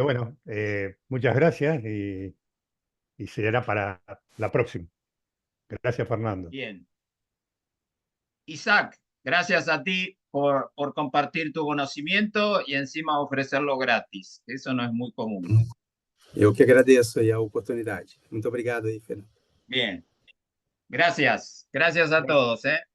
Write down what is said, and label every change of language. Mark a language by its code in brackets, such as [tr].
[es] bueno, muchas gracias y será para la próxima. Gracias, Fernando. Bien. Isaac, gracias a ti por compartir tu conocimiento y encima ofrecerlo gratis. Eso no es muy común. [pt] eu que agradeço aí a oportunidade. Muito obrigado aí, Fernando. [es] Bien. Gracias. Gracias a todos, ¿eh?